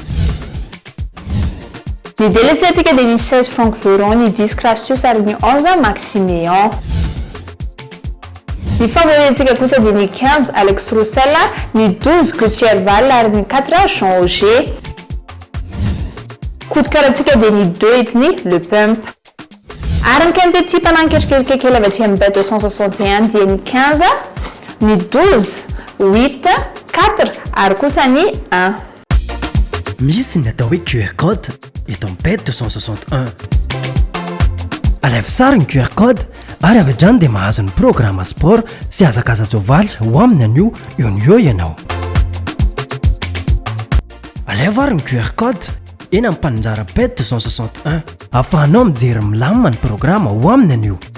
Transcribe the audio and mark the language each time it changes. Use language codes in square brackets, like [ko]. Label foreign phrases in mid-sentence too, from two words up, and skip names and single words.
[mg] ny délaissé tika de ny 16 Franck Voron ny 10 Crastius ary ny 11 Maximéon ny favoritika kosa de ny 15 Alex Roussel ny 12 Gauthier Val ary ny 4 Jean Roger [fr] coup de cœur [mg] de ny 2 etny Le Pump ary ny quinte ty mpananketrikelikely avy aty amin'ny Bet 261 dia ny 15 ny 12 8 4 ary kosa ny 1 misy ny atao hoe QR code eto amin'ny Bet 261 alaivo sara ny QR code ary avy hatrany dia mahazo ny [fr] programme sport [mg] sy hazakazajovaly ho aminy anio eo ny eo ianao alaivo ary ny QR code eny amin'ny mpananjara Bet 261 ahafahanao mijery milamina ny programme ho aminy anio